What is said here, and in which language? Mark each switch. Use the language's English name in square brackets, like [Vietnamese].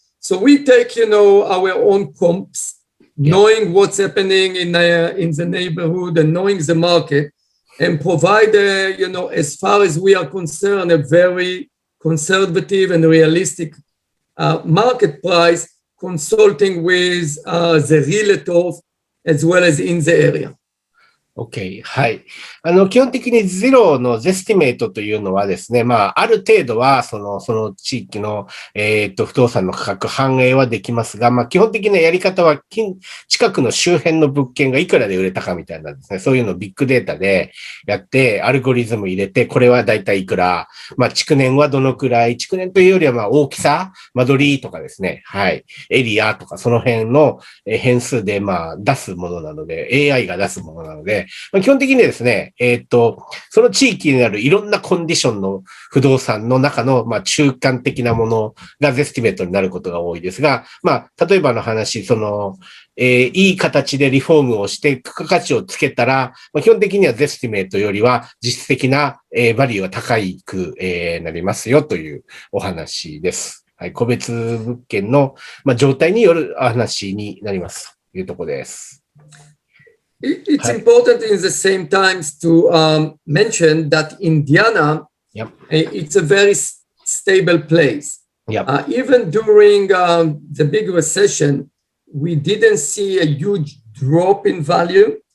[English] So we take, our own comps, knowing what's happening in the neighborhood and knowing the market, and provide, as far as we are concerned, a very conservative and realistic market price, consulting with the realtors as well as in the area. [Japanese] OK。 はい。基本的にゼロのゼスティメイトというのはですね、ある程度は、その地域の、不動産の価格反映はできますが、基本的なやり方は、近くの周辺の物件がいくらで売れたかみたいなですね、そういうのをビッグデータでやって、アルゴリズム入れて、これはだいたいいくら、築年はどのくらい、築年というよりは、大きさ、間取りとかですね、はい、エリアとか、その辺の変数で、出すものなので、AI が出すものなので、基本的にですね、その地域にあるいろんなコンディションの不動産の中の、中間的なものがゼスティメートになることが多いですが、例えばの話、いい形でリフォームをして付加価値をつけたら、基本的にはゼスティメートよりは実質的な、バリューは高く、なりますよというお話です。はい、個別物件の、状態による話になりますというところです。 [English] It's important in the same times to mention that Indiana, it's a very stable place. Even during the big recession, we didn't see a huge drop in value.